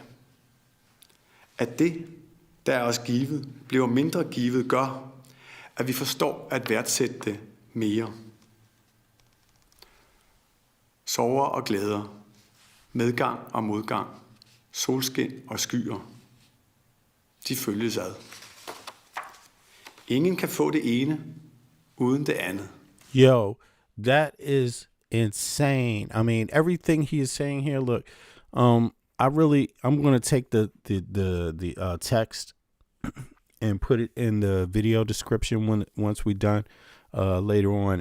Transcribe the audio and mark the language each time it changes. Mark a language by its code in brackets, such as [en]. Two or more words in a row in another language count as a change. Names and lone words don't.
[da] At det, der er os givet, bliver mindre givet, gør, at vi forstår at værdsætte det mere. Sorger og glæder, medgang og modgang, solskin og skyer, de følges ad. Ingen kan få det ene uden det andet. [en] Yo, that is insane. I mean, everything he is saying here. Look, I'm going to take the text and put it in the video description once we're done later on.